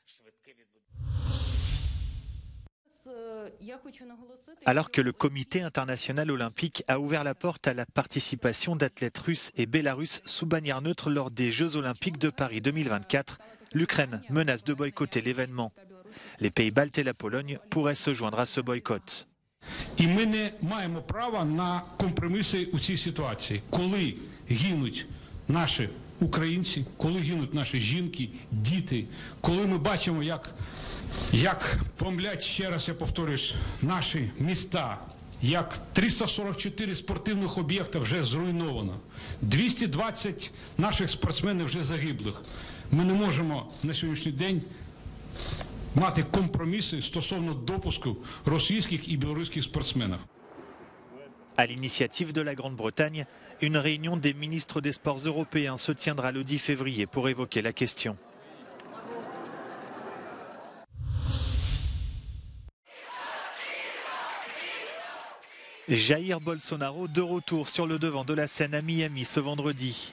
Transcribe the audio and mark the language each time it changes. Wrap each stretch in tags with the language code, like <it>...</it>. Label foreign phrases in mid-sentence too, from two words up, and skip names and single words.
<fr>Alors que le Comité international olympique a ouvert la porte à la participation d'athlètes russes et bélarusses sous bannière neutre lors des Jeux olympiques de Paris 2024, l'Ukraine menace de boycotter l'événement. Les pays baltes et la Pologne pourraient se joindre à ce boycott.</fr> <uk>І ми не маємо права на компроміси у цій ситуації. Коли гинуть наші українці, коли гинуть наші жінки, діти, коли ми бачимо, як бомблять, ще раз я повторюсь, наші міста, як 344 спортивних об'єкти вже зруйновано, 220 наших спортсменів вже загиблих. Ми не можемо на сьогоднішній день мати компроміси стосовно допуску російських і білоруських спортсменів.</uk> <fr>À l'initiative de la Grande-Bretagne, une réunion des ministres des sports européens se tiendra le 10 février pour évoquer la question. Jair Bolsonaro de retour sur le devant de la scène à Miami ce vendredi.</fr>